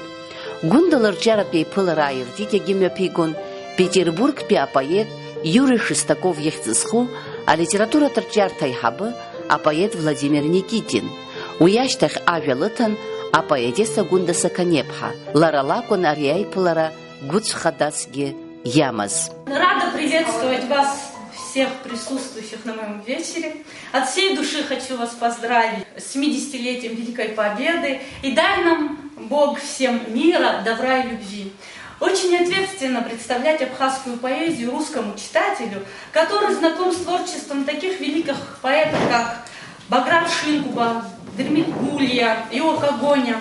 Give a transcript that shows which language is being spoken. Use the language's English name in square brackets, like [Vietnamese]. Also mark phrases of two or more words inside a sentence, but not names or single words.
[Abkhazian] Гәында лырҿиаратә еиԥылара ааиртит иагьымҩаԥигон Петербургтәи апоет Иури Шестаков иахь ҵызху алитературатә рҿиарҭа аиҳабы апоет Владимир Никитин. Уи ашьҭахь ажәа лыҭан апоетесса Гәында Сақаниаԥҳа. Лара лакәын ари аиԥылара гәыцәхадасгьы иамаз. [Russian] Рада приветствовать вас, всех присутствующих на моем вечере. От всей души хочу вас поздравить с 70-летием Великой Победы. И дай нам Бог всем мира, добра и любви. Очень ответственно представлять абхазскую поэзию русскому читателю, который знаком с творчеством таких великих поэтов, как Баграт Шинкуба, Дермит Гулья, Иока Гоня.